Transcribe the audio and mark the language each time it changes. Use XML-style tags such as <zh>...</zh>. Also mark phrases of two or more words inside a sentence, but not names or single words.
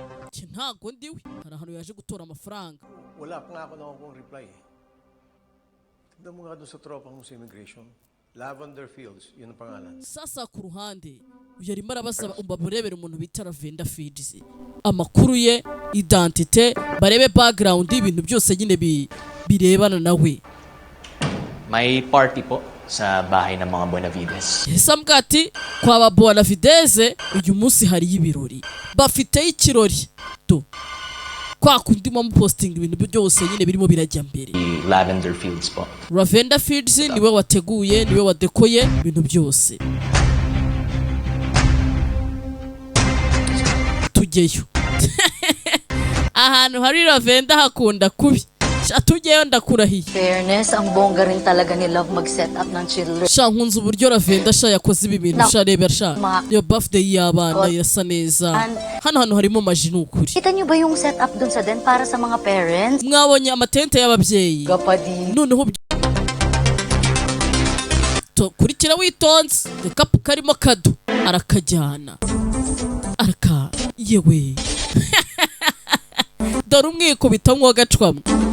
<rw>ntago ndiwe hari ahantu yaje gutora amafaranga.</rw> <tl>Wala pa nga ako nakukong reply eh. Tignan mo nga doon sa tropa mo sa immigration. Lavender Fields, yun ang pangalan.</tl> <rw>Sasa ku ruhande uyu arimo arabaza bamurebera umuntu bita Lavender Fields amakuru ye, identite, barebe background y'ibintu byose nyine birebana nawe.</rw> <tl>May party po sa bahay ng mga Bonavides.</tl> <rw>Sambwa ati kwa ba Bonavides uyu munsi hari y'ibirori. Bafite ikirori. To kwa kundi mu posting ibintu byose nyine birimo birajya mbere.</rw> <tl>Lavender Fields po.</tl> <rw>Lavender Fields niwe wateguye, niwe wadekoye ibintu byose. Tugeyo. Ahantu hari Lavender hakunda kubi. Tugeyo ndakurahiye.</rw> <tl>Fairness, ang bongga rin talaga ni Love mag-</tl> <en>set up</en> <tl>ng children.</tl> <rw>Sha nkunze uburyo Lavender sha yakoze ibi bintu sha rebera sha. Yo birthday y'abana irasa neza. Hano harimo maji n'ukuri.</rw> <tl>Kita niyo ba yung</tl> <en>set up</en> <tl>dun sa den para sa mga parents?</tl> <rw>Mwabonye amatente y'ababyeyi. Gapadi. Noneho kurikira witonze gakapu karimo kado arakajyana yewe dore umwikubita mwogacwamo.</rw>